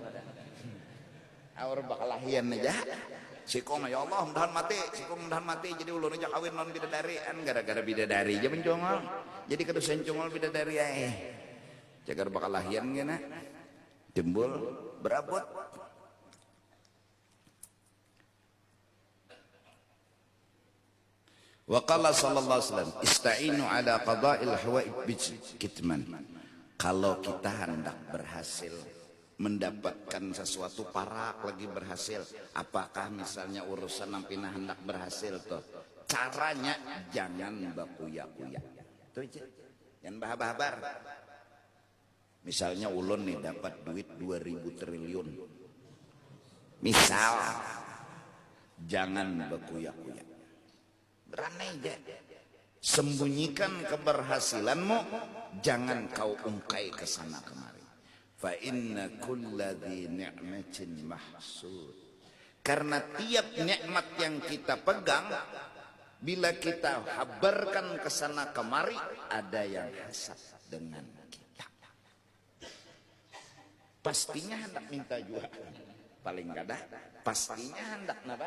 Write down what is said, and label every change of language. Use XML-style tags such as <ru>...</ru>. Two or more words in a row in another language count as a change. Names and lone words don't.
<bjn>Awar bakal lahian aja. Sikong</bjn> <ar>يا الله</ar> <bjn>mudahan mati, sikong mudahan mati jadi ulun aja kawin non bidadari an gara-gara bidadari aja mencongol. Jadi kedusan congol bidadari ae. Jagar bakal lahian gana. Timbul berabot.</bjn> <ar>وقال صلى الله عليه وسلم استعينوا على قضاء الحوائج كتمان.</ar> <bjn>Kalau kita hendak berhasil mendapatkan sesuatu parak lagi berhasil, apakah misalnya urusan nampina hendak berhasil tuh caranya jangan bakuya-kuya tuh aja, jangan bahabar. Misalnya ulun nih dapat duit 2000 triliun. Misal jangan bakuya-kuya. Berani aja.</bjn> <id>Sembunyikan keberhasilanmu, jangan kau ungkai ke sana kemari.</id> <ar>فإن كل ذي نعمة محسود.</ar> <id>Karena tiap nikmat yang kita pegang, bila kita habarkan ke sana kemari, ada yang hasad dengan kita. Pastinya hendak minta juga.</id> <bjn>Paling kada, pastinya hendak napa?</bjn>